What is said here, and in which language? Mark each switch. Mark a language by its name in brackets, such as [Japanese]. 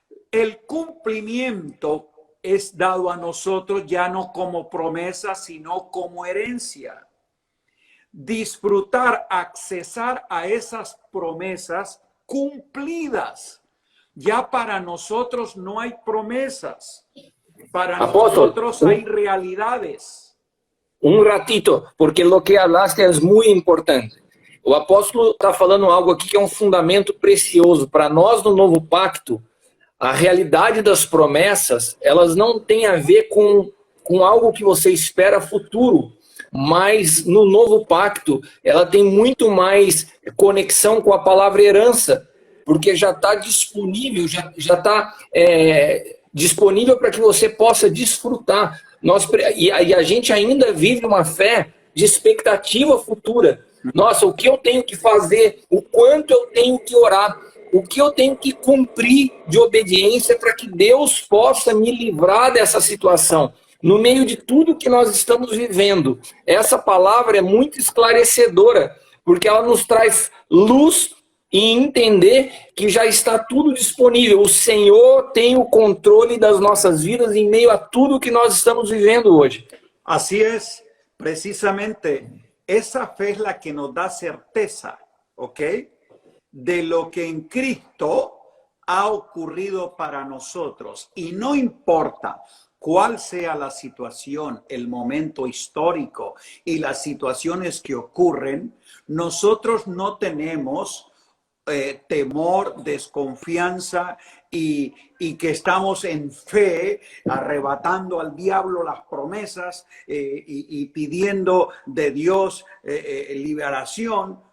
[Spanish] El cumplimiento es dado a nosotros ya no como promesa, sino como herencia. Disfrutar, accesar a esas promesas cumplidas. Ya para nosotros no hay promesas. Para Apóstol, nosotros hay realidades. [Portuguese] um ratito, porque o que hablaste é muito importante. O apóstolo está falando algo aqui que é um fundamento precioso. Para nós, no novo pacto, a realidade das promessas, elas não têm a ver com algo que você espera futuro, mas no novo pacto, ela tem muito mais conexão com a palavra herança, porque já está disponível, já está disponível para que você possa desfrutar. E a gente ainda vive uma fé de expectativa futura. Nossa, o que eu tenho que fazer, o quanto eu tenho que orar, o que eu tenho que cumprir de obediência para que Deus possa me livrar dessa situação. No meio de tudo que nós estamos vivendo, essa palavra é muito esclarecedora, porque ela nos traz luz e entender que já está tudo disponível. O Senhor tem o controle das nossas vidas em meio a tudo que nós estamos vivendo hoje. [Spanish] Así es, precisamente, esa fe es la que nos da certeza, ¿ok? De lo que en Cristo ha ocurrido para nosotros. Y no importa cuál sea la situación, el momento histórico y las situaciones que ocurren, nosotros no tenemos temor, desconfianza y que estamos en fe arrebatando al diablo las promesas y pidiendo de Dios liberación.